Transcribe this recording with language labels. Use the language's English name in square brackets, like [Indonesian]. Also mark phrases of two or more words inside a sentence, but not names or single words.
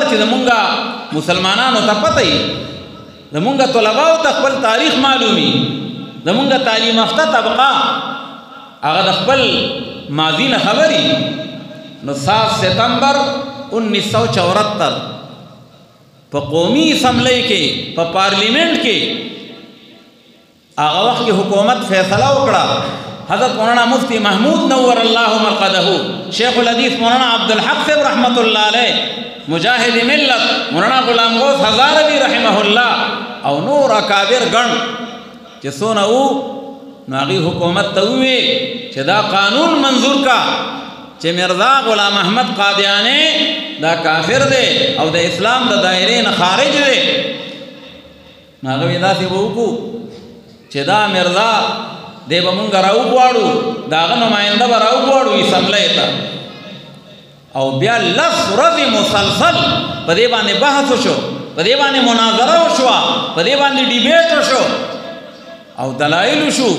[Pashto] چې زمونږه مسلمانانو ته پته ای زمونږه طلباو ته خپل تاریخ معلومي زمونږه تعلیم یافته طبقه هغه د خپل ماضی نه خبري نو 7 ستمبر 1974 په قومي اسمبلی کې په پارلیمنت کې هغه وخت کې حکومت فیصله وکړه حضرت مولانا مفتی محمود [Arabic] نور الله مرقده [Pashto] شیخ الحدیث مولانا عبدالحق صاحب [Arabic] رحمت الله علیه [Pashto] مجاہد ملت مولانا غلام غوث ہزاروی [Arabic] رحمہ اللہ [Pashto] او نور اکابر گن چې څونه وو نو هغې حکومت ته وویل چې دا قانون منظور کا چې مرزا غلام احمد قادیانی دا کافر دی او د اسلام د دایرې نه خارج دی نو هغه وی داسې به وکړو چې دا مرزا دی به مونږ راوغواړو د هغه نماینده به راوغواړو اسمبلی ته او بیا 10 ورځې مسلسل په دې باندې بحث وشو په دې باندې مناظره وشوه په دې باندې ډیبیټ وشو او دلایل وشو